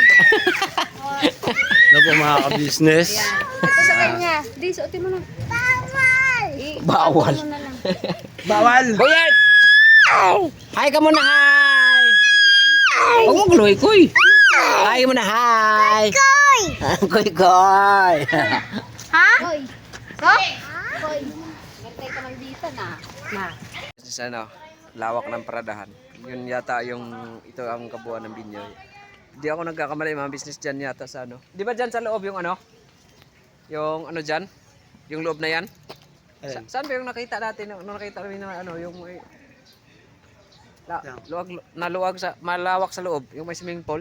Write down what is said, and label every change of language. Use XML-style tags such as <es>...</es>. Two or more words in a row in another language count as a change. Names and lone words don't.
<tl>Ano po mga ka-business? Ito sa kanya. Di, suotin mo lang. Bawal! Bawal. Ano na lang. Bawal! Buyet! Hi ka muna, hi! Huwag mo guluy, kuy! Hi mo na, hi! Koy! Kuy, kuy! Ha? Koy. Koy? Koy. Gantay ka lang dito na. Na. Sa ano, lawak ng paradahan. Yun yata yung, ito ang kabuuan ng Binyoy. Hindi ako nagkakamali, mga business dyan yata sa ano. Di ba dyan sa loob yung ano? Yung ano dyan? Yung loob na yan? Saan ba yung nakita natin? Nung nakita namin na ano, yung malawak sa loob, yung may</tl> <en>swimming pool.</en>